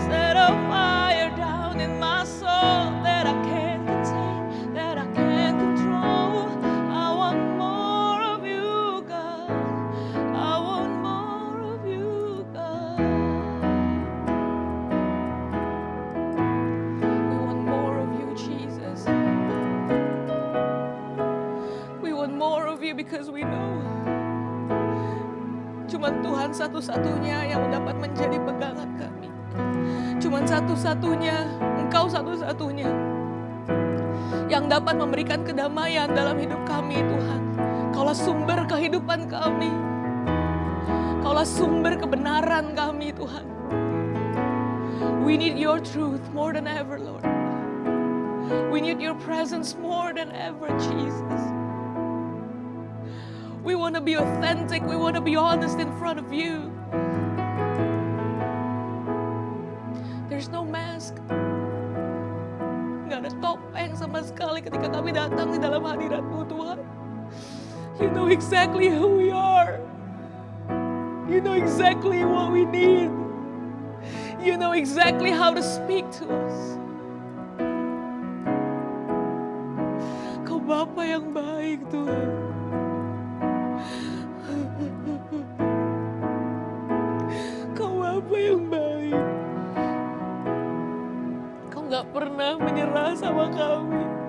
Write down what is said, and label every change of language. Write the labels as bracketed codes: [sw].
[en] Set a fire down in my soul that I can't contain, that I can't control. I want more of you, God. I want more of you, God. We want more of you, Jesus. We want more of you because we know [id] cuman Tuhan satu-satunya yang dapat menjadi pegangan kami. Cuman satu-satunya, Engkau satu-satunya yang dapat memberikan kedamaian dalam hidup kami, Tuhan. Kaulah sumber kehidupan kami. Kaulah sumber kebenaran kami, Tuhan. [en] We need your truth more than ever, Lord. We need your presence more than ever, Jesus. We want to be authentic. We want to be honest in front of you. There's no mask. [id] Gak ada topeng sama sekali ketika kami datang di dalam hadirat-Mu, Tuhan. [en] You know exactly who we are. You know exactly what we need. You know exactly how to speak to us. [id] Kau Bapa yang baik, Tuhan. Kau Bapa yang baik. Kau gak pernah menyerah sama kami.